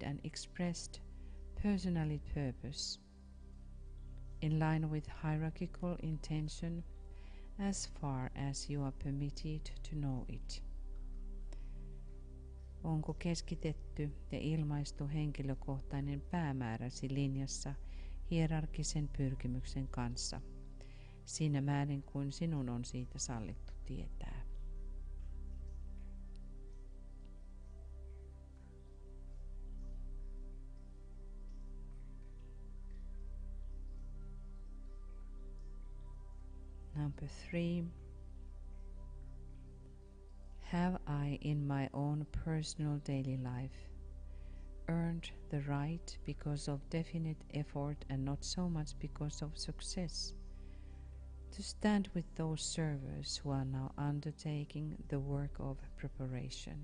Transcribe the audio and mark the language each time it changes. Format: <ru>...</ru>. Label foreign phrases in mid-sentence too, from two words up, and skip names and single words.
<en>and expressed personality purpose in line with hierarchical intention as far as you are permitted to know it.</en> <fi>Onko keskitetty ja ilmaistu henkilökohtainen päämääräsi linjassa hierarkisen pyrkimyksen kanssa, siinä määrin kuin sinun on siitä sallittu tietää?</fi> <en>Number 3. Have I in my own personal daily life earned the right because of definite effort and not so much because of success to stand with those servers who are now undertaking the work of preparation?</en>